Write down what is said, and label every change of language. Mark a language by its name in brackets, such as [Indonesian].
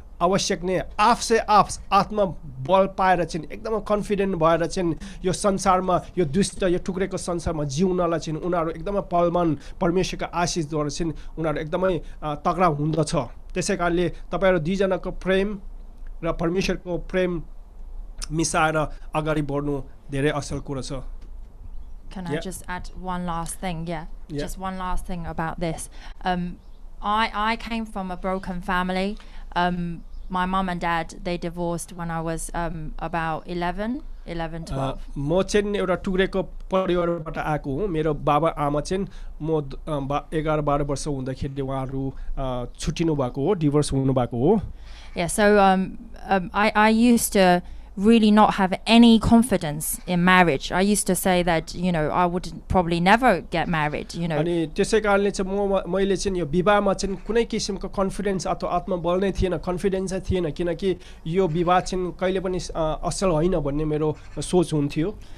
[Nepali] आवश्यक नै आफसे आफ आत्मबल पाएर चाहिँ एकदमै कन्फिडेन्ट भएर चाहिँ यो संसारमा यो दुष्ट यो टुक्रेको संसारमा जिउनलाई चाहिँ उनीहरू एकदमै बलवान परमेश्वरको आशिषद्वारा चाहिँ उनीहरू एकदमै तगडा हुँदछ त्यसै कारणले तपाईहरु दुईजनाको प्रेम र परमेश्वरको प्रेम मिसाएर अगाडि बढ्नु धेरै असल कुरा छ [English] Can I just add one last thing? Just one last thing about this. I came from a broken family. My mom and dad, they divorced when I was about 11, 12. [Nepali] म चाहिँ एउटा टुक्रेको परिवारबाट आएको हुँ मेरो बाबा आमा चाहिँ म 11-12 वर्ष हुँदाखेरि उहाँहरू छुट्टिनु भएको हो डिभोर्स हुनु भएको हो [English] Yeah, so I used to really not have any confidence in marriage. I used to say that, you know, I would probably never get married, you know. [Nepali] अनि त्यसै कारणले चाहिँ मैले चाहिँ यो विवाहमा चाहिँ कुनै किसिमको कन्फिडेन्स अथवा आत्मबल नै थिएन कन्फिडेन्स थिएन किनकि यो विवाह चाहिँ कहिले पनि असल होइन भन्ने मेरो सोच हुन्थ्यो